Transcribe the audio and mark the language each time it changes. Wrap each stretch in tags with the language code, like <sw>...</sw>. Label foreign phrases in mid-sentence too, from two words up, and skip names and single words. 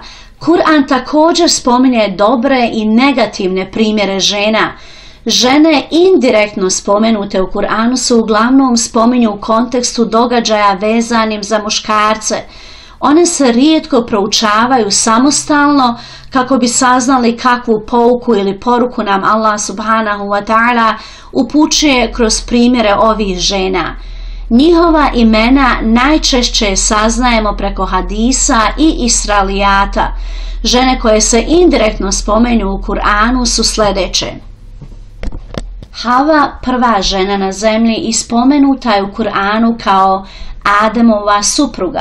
<bs>Kur'an također spominje dobre i negativne primjere žena. Žene indirektno spomenute u Kur'anu se uglavnom spominju u kontekstu događaja vezanim za muškarce. One se rijetko proučavaju samostalno kako bi saznali kakvu pouku ili poruku nam Allah</bs> <ar>سبحانه وتعالى</ar> <bs>upućuje kroz primjere ovih žena. Njihova imena najčešće saznajemo preko hadisa i israelijata. Žene koje se indirektno spomenju u Kur'anu su sljedeće. Hava, prva žena na zemlji, ispomenuta je u Kur'anu kao Ademova supruga.</bs>